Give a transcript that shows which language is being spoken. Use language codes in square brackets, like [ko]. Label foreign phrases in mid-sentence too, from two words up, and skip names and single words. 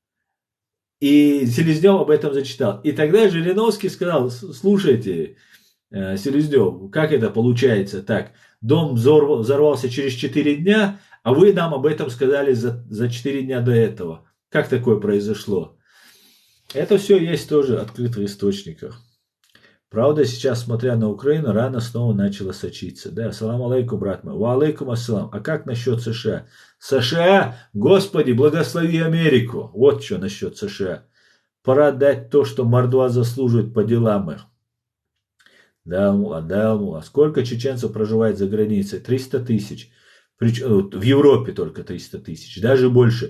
[ru] И Селезнев об этом зачитал. И тогда Жириновский сказал: слушайте, Селезнев, как это получается так? Дом взорвался через 4 дня, а вы нам об этом сказали за 4 дня до этого. Как такое произошло? Это все есть тоже в открытых источниках. Правда, сейчас, смотря на Украину, рано снова начала сочиться. Да, [ar] السلام عليكم, [ru] брат мой. [ar] وعليكم السلام. [ru] А как насчет США? США, Господи, благослови Америку. Вот что насчет США. Пора дать то, что мордва заслуживает по делам их. Да, мула. Сколько чеченцев проживает за границей? 300 тысяч. В Европе только 300 тысяч. Даже больше.